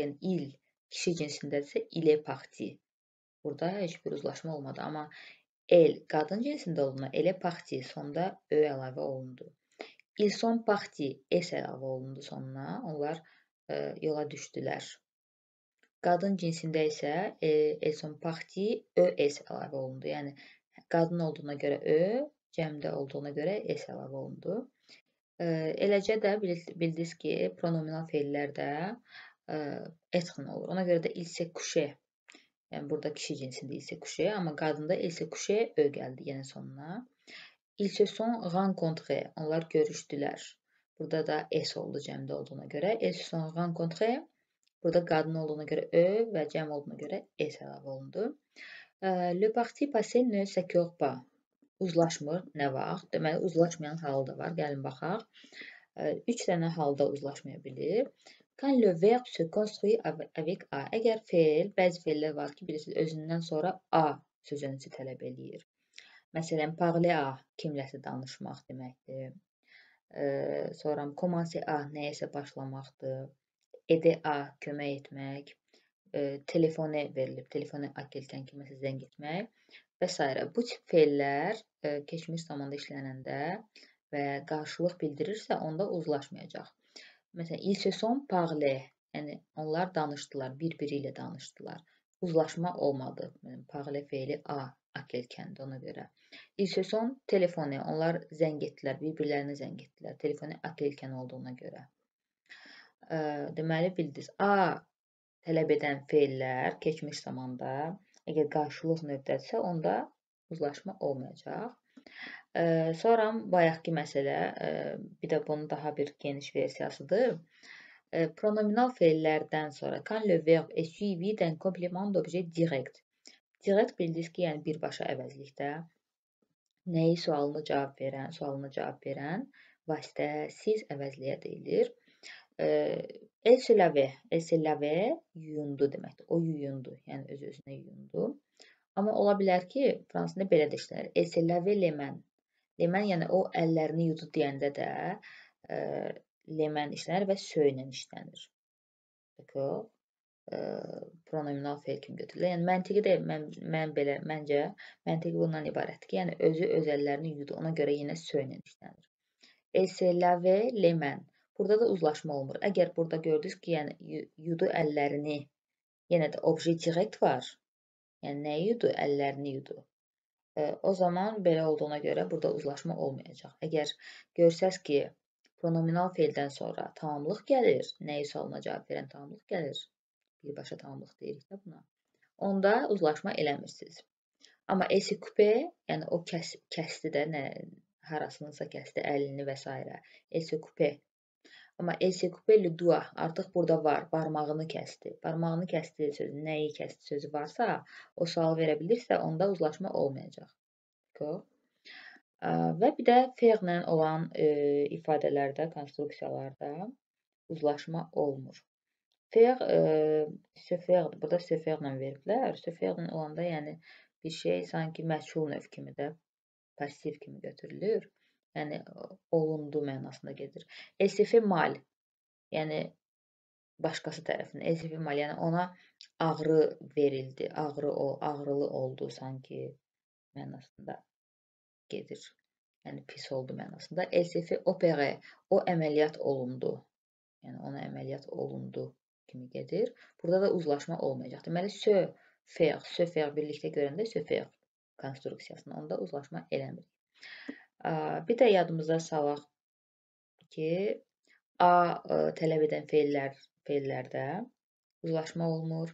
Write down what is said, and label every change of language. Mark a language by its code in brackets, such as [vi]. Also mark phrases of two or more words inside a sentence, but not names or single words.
[az] Yəni il kişi cinsindədirsə [fr] il est parti. [az] Burada heç bir uzlaşma olmadı. Amma el qadın cinsində olduğuna elə parti sonda ö əlavə olundu. [fr] Ils sont partis [az] s əlavə olundu sonuna. Onlar yola düşdülər. Qadın cinsində isə [fr] elles sont partis [az] es əlavə olundu. Yəni qadın olduğuna görə ö, cəmdə olduğuna görə s əlavə olundu. Eləcə də bildiniz ki, pronominal feillər də être-lə olur. Ona görə də [fr] il s'est couché. [az] Yəni burada kişi cinsində [fr] il s'est couché, [az] amma qadında [fr] il s'est couché [az] ö gəldi yenə sonuna. [fr] Ils se sont rencontrés. [az] Onlar görüşdülər. Burada da s oldu cəmdə olduğuna görə. [fr] Ils se sont rencontrés. [az] Burada qadın olduğuna görə ö və cəm olduğuna görə s əlavə olundu. [fr] Le parti passé ne s'accorde pas. [az] Uzlaşmır. Nə vaxt? Deməli, uzlaşmayan halı da var. Gəlin baxaq. 3 dənə halda uzlaşmaya bilir. [fr] Quand le verbe se construit avec a. [az] Əgər feil, bəzi feillər var ki, bilirsiniz, özündən sonra a sözünüzü tələb eləyir. Məsələn, [fr] parler a [az] kimləsə danışmaq deməkdir. Sonra [fr] commencer a [az] nəyəsə başlamaqdır. [fr] Aider a [az] kömək etmək. Telefone verilib. Telefone a gəlkən kiməsə zəng etmək və s. Bu tip feillər keçmiş zamanda işlənəndə və qarşılıq bildirirsə, onda uzlaşmayacaq. Məsələn, [fr] ils se sont parlés. [az] Yəni onlar danışdılar, bir-biri ilə danışdılar. Uzlaşma olmadı. Parler feili a gəlkəndi ona görə. [fr] Ils se sont téléphoné. [az] Onlar zəng etdilər, bir-birlərinə zəng etdilər. Telefonu a gəlkən olduğuna görə. Deməli bildiniz, a tələb edən feillər keçmiş zamanda əgər qarşılıq növdədirsə, onda uzlaşma olmayacaq. Sonra bayaqki məsələ, bir də bunun daha bir geniş versiyasıdır. Pronominal feillərdən sonra [fr] quand le verbe est suivi d'un complément d'objet direct. [az] Direct bildiniz ki, yəni birbaşa əvəzlikdə nəyi sualına cavab verən vasitəsiz əvəzliyə deyilir. [fr] Elle se lavait, [az] yuyundu deməkdir. O yuyundu, yəni öz-özünə yuyundu. Amma ola bilər ki, fransızda belə də işlənir. [fr] Elle se lavait les mains. Les mains, [az] yəni o əllərini yudu deyəndə də [fr] les mains [az] işlənir və söylə işlənir. Pronominal feil kimi götürülür. Yəni məntiqi də məncə məntiqi bundan ibarətdir ki, yəni özü öz əllərini yudu. Ona görə yenə söylə işlənir. [fr] Elle se lavait les mains. [az] Burada da uzlaşma olmur. Əgər burada gördünüz ki, yəni yudu əllərini, yenə də [fr] objet direkt [az] var. Yəni nəyi yudu? Əllərini yudu. O zaman belə olduğuna görə burada uzlaşma olmayacaq. Əgər görsəz ki, pronominal feildən sonra tamamlıq gəlir, nəyi sualına cavab verən tamamlıq gəlir, birbaşa tamamlıq deyirik də buna, onda uzlaşma eləmirsiniz. [fr] Amma elle s'est coupée, [az] yəni o kəsdi də, harasınınsa kəsdi, əlini və s. [fr] Elle s'est coupée. Amma elle s'est coupée le doigt, [az] artıq burada var, barmağını kəsdi. Barmağını kəsdi sözü, nəyi kəsdi sözü varsa, o sual verə bilirsə, onda uzlaşma olmayacaq. Və bir də fe'lə olan ifadələrdə, konstruksiyalarda uzlaşma olmur. Fe' söfəqdir. Burada söfəqlə veriblər. Söfəqlə olanda, yəni bir şey sanki məchul növ kimi də, pasiv kimi götürülür. Yəni olundu mənasında gedir. [fr] Elle s'est fait mal. [az] Yəni başqası tərəfindən. [fr] Elle s'est fait mal. [az] Yəni ona ağrı verildi. Ağrılı oldu sanki mənasında gedir. Yəni pis oldu mənasında. [fr] Elle s'est fait opérer. [az] O əməliyyat olundu. Yəni ona əməliyyat olundu kimi gedir. Burada da uzlaşma olmayacaq. Deməli, söfəq birlikdə görəndə söfəq konstruksiyasında onda uzlaşma eləmirik. Bir də yadımıza salaq ki, a tələb edən feillərdə uzlaşma olmur.